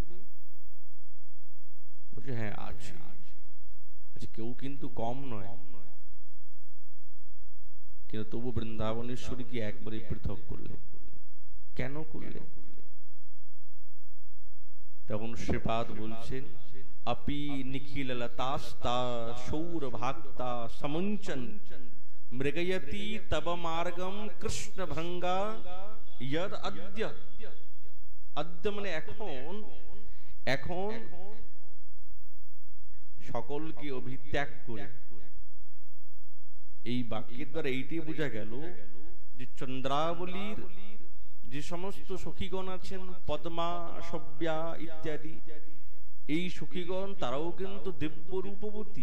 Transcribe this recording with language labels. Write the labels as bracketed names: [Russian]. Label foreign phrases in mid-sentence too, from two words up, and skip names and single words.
[Bangla] বলছে হ্যাঁ আছে। আচ্ছা, কেউ কিন্তু কম নয়, কিন্তু তবু বৃন্দাবনেশ্বরীকে একবারে পৃথক করলে। কেন করলে? তখন শ্রীপাদ বলছেন, [Sanskrit] अपि निखिल लतास्ता शौर भाक्ता समंचन मृगयति तब मार्गम कृष्ण भंगा यद अद्य। [Bangla] अद्य माने এখন, এখন সকলকে অভিত্যাগ করে। এই বাক্যের দ্বারা এইটি বোঝা গেল যে চন্দ্রাবলীর যে সমস্ত সখীগণ আছেন, পদ্মা, সব্যা ইত্যাদি, এই সখীগণ তারাও কিন্তু দিব্য রূপবতী।